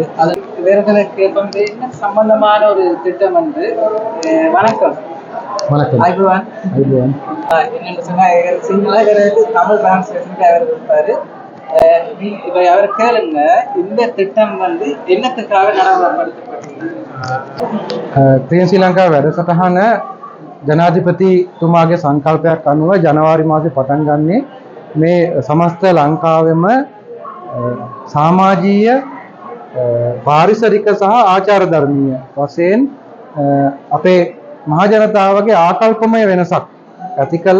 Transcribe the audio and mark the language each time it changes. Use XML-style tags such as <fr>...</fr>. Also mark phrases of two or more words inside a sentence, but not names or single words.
<ta>அது வேறுகளுக்கு வந்து என்ன சம்பந்தமான ஒரு திட்டம் என்று வணக்கம் ஐபுவான் என்னென்னு சொன்னால் சிங்கள தமிழ் டிரான்ஸ்லேஷனுக்கு அவர் இருப்பார். இப்போ அவர் கேளுங்க, இந்த திட்டம் வந்து என்னத்துக்காக நடைமுறைப்படுத்தப்பட்டது?</ta> <si>ශ්‍රී ලංකා වැඩසටහන ජනාධිපතිතුමාගේ සංකල්පයක් අනුව ජනවාරි මාසේ පටන් ගන්නේ මේ සමස්ත ලංකාවෙම සමාජීය පාරිසරික සහ ආචාර ධර්මීය වශයෙන් අපේ මහ ජනතාවගේ ආකල්පමය වෙනසක් ඇති කළා.</si>